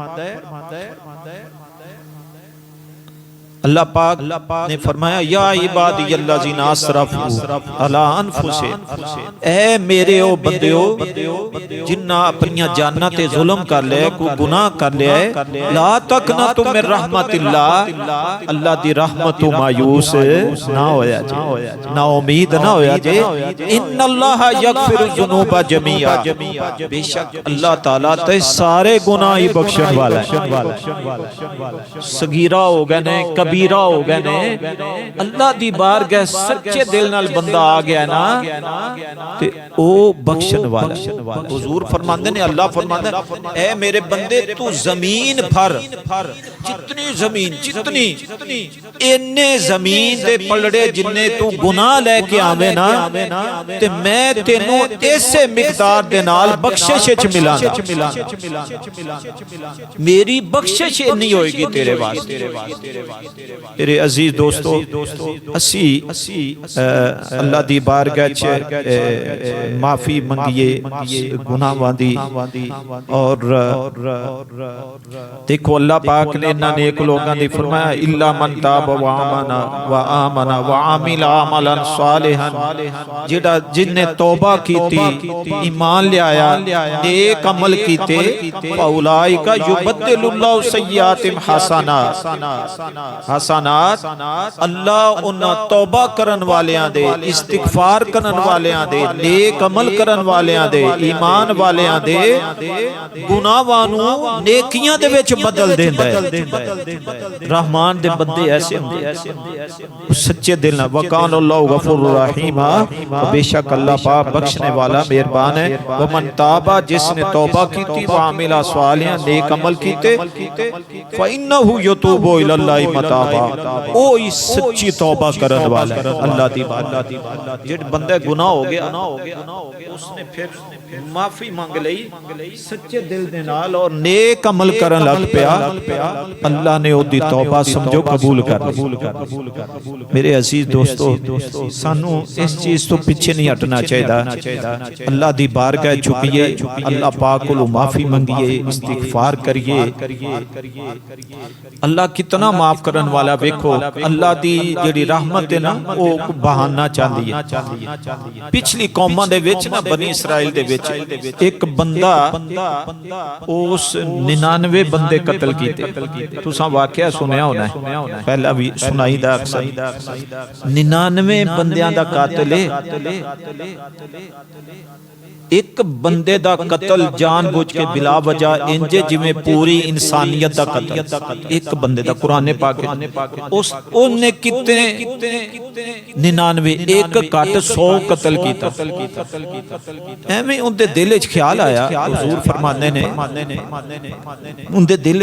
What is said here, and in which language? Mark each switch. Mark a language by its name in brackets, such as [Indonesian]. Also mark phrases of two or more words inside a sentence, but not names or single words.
[Punjabi] اللہ پاک نے فرمایا [Arabic] یا عبادی الذین اسرفوا علی انفسہم [Punjabi] اے میرے او بندیو جنہاں اپنی جاناں تے ظلم کر لے کوئی گناہ کر لے [Arabic] لا تقنطوا من رحمت [Punjabi] اللہ اللہ دی رحمت تو مایوس نہ ہویا جے نا امید نہ ہویا جے [Arabic] ان اللہ یغفر الذنوب جميعا [Punjabi] بے شک اللہ تعالی تے سارے گناہ ہی بخشن والا ہے صغیرہ ہو گئے نے کبیرہ ہو گئے نے اللہ دی بارگاہ سچے دل نال بندہ آ گیا نا تے او بخشن والا حضور فرماندے نے اللہ فرماندے اے میرے بندے تو زمین بھر جتنی زمین جتنی اینے زمین دے پلڑے جننے تو گناہ لے کے آوے نا تے میں تینوں ایسے مقدار دے نال بخشش وچ ملانا میری بخشش نہیں ہوئے گی تیرے واسطے میرے عزیز دوستو اسی اللہ دی بارگاہ چ معافی منگیے گناہاں دی اور دیکھو اللہ پاک نے انہاں نیک لوگاں دی فرمایا [Arabic] الا من تاب وآمن وعمل عملا صالحا [Punjabi] جڑا جن نے توبہ کیتی ایمان لے آیا نیک عمل کیتے [Arabic] فاولائک یبدل اللہ سیئاتہم [Punjabi] حسنات اللہ انہاں توبہ کرن والیاں دے استغفار کرن والیاں دے نیک عمل کرن والیاں دے ایمان والیاں دے گناہاں نوں نیکیاں دے وچ بدل دیندا ہے رحمان دے بندے ایسے ہوندے سچے دل نال [Arabic] وکان اللہ غفور الرحیم [Punjabi] بے شک اللہ پاک بخشنے والا مہربان ہے [Arabic] ومن تابا [Punjabi] جس نے توبہ کی [Arabic] وعمل صالحا [Punjabi] نیک عمل کیتے [Arabic] فإنہ یتوب الی اللہ متابا [Punjabi] او سچی توبہ کرن والا اللہ دی بات جڑ بندے گناہ ہو گیا اس نے پھر معافی مانگ لئی سچے دل دے نال اور نیک عمل کرن لگ پیا اللہ نے او دی توبہ سمجھو قبول کر میرے عزیز دوستو سانو اس چیز تو پیچھے نہیں ہٹنا چاہیے اللہ دی بارگاہ جھکیے اللہ پاک کو معافی منگیے استغفار کریے اللہ کتنا معاف کرن والا ویکھو اللہ دی جڑی رحمت ہے نا او بہانا چاہندی ہے پچھلی قوماں دے وچ نا بنی اسرائیل دے وچ ایک بندہ اس 99 بندے قتل کیتے تساں واقعہ سنیا ہونا ہے پہلا بھی سنائی دا اکثر 99 بندیاں دا قاتل ہے ایک بندے دا قتل جان بوجھ کے بلا وجہ انجے جویں پوری انسانیت دا قتل ایک بندے دا قرآن پاک اس نے کتنے 99 ایک کٹ 100 قتل کیتا ایویں ان دے دل وچ خیال آیا حضور فرماندے نے ان دے دل